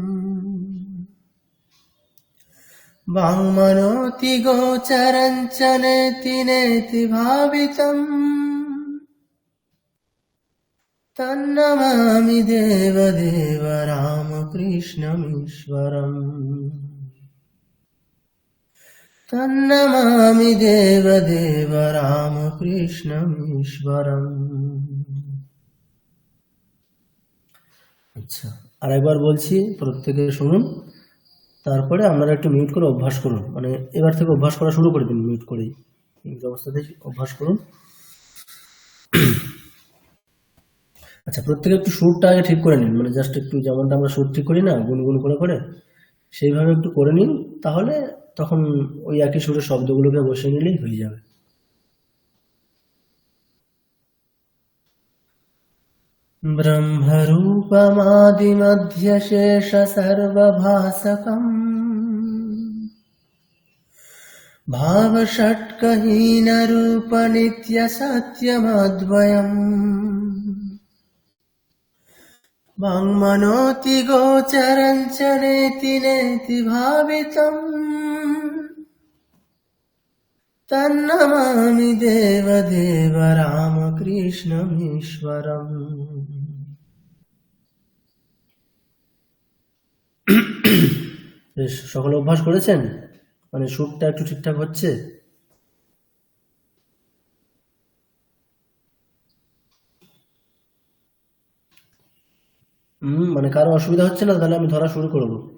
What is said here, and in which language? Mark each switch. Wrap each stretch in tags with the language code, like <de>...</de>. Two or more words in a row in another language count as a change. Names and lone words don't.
<sa>वाङ्मनोति गोचरं च नेति नेति भावितम् तन्नमामि देवदेव रामकृष्णमीश्वरम् तन्नमामि देवदेव रामकृष्णमीश्वरम्।</sa> <bn>আচ্ছা, আরেকবার বলছি, প্রত্যেকে শুনুন, তারপরে আপনারা একটু মিউট করে অভ্যাস করুন, মানে এবার থেকে অভ্যাস করা শুরু করে দিন, মিউট করেই এই অবস্থাতেই অভ্যাস করুন। আচ্ছা, প্রত্যেকে একটু সুরটা আগে ঠিক করে নিন, মানে জাস্ট একটু যেমনটা আমরা সুর ঠিক করি না গুনগুন করে করে, সেইভাবে একটু করে নিন, তাহলে তখন ওই একই সুরের শব্দগুলোকে বসিয়ে নিলেই হয়ে যাবে।</bn> <sa>ব্রহ্মরূপমাদিমধ্যশেষ সর্বভাসকম भावषट्कहीनरूपनित्यसत्यमद्वयम् वाङ्मनोति गोचरं च नेति नेति भावितम् तन्नमामि देवदेव रामकृष्णमीश्वरम्।</sa> <bn>বেশ, সকলে অভ্যাস করেছেন? মানে সুরটা একটু ঠিকঠাক হচ্ছে? মানে কারো অসুবিধা হচ্ছে না? তাহলে আমি ধরা শুরু করব।</bn>